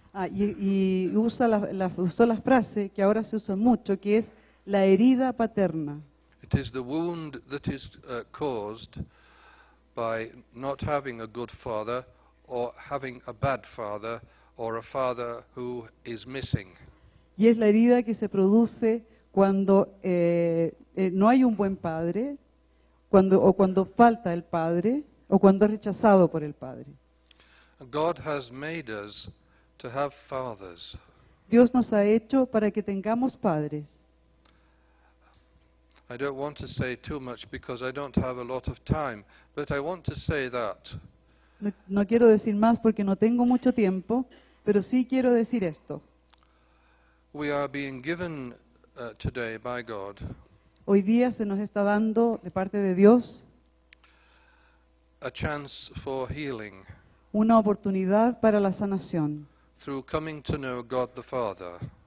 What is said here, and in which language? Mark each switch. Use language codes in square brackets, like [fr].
[es] Y usó la frase que ahora se usa mucho, que es la herida paterna. [en] It is the wound that is caused by not having a good father or having a bad father or a father who is missing. [es] Y es la herida que se produce cuando no hay un buen padre, cuando falta el padre, o cuando es rechazado por el padre. [en] God has made us to have fathers. [es] Dios nos ha hecho para que tengamos padres. [en] I don't want to say too much because I don't have a lot of time, but I want to say that [es] No quiero decir más porque no tengo mucho tiempo, pero sí quiero decir esto. [en] we are being given today by God [es] Hoy día se nos está dando de parte de Dios [en] a chance for healing [es] una oportunidad para la sanación [en] through coming to know God the Father.